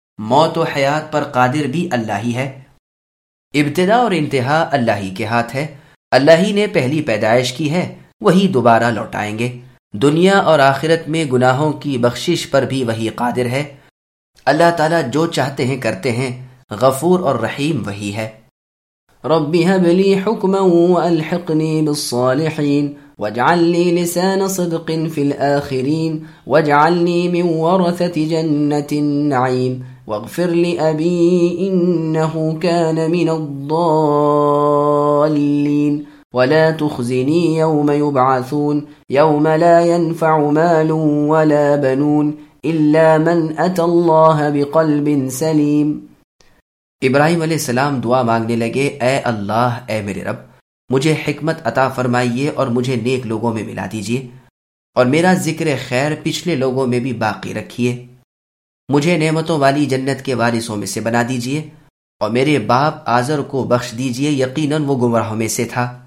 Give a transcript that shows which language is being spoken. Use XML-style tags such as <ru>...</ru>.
<ur>موت و حیات پر قادر بھی اللہ ہی ہے. ابتدا اور انتہا اللہ ہی کے ہاتھ ہے. اللہ ہی نے پہلی پیدائش کی ہے, وہی دوبارہ لوٹائیں گے. دنیا اور آخرت میں گناہوں کی بخشش پر بھی وہی قادر ہے. اللہ تعالیٰ جو چاہتے ہیں کرتے ہیں, غفور اور رحیم وہی ہے.</ur> <ar>رب هب لي حكما والحقني بالصالحين واجعل لي لسان صدق في الآخرين واجعلني من ورثة جنة النعيم واغفر لأبي إنه كان من الضالين ولا تخزني يوم يبعثون يوم لا ينفع مال ولا بنون إلا من أتى الله بقلب سليم.</ar> <ur>ابراہیم علیہ السلام دعا مانگنے لگے, اے اللہ, اے میرے رب, مجھے حکمت عطا فرمائیے اور مجھے نیک لوگوں میں ملا دیجئے, اور میرا ذکر خیر پچھلے لوگوں میں بھی باقی رکھیے. مجھے نعمتوں والی جنت کے وارثوں میں سے بنا دیجئے, اور میرے باپ آزر کو بخش دیجئے, یقیناً وہ گمراہوں میں سے تھا.</ur>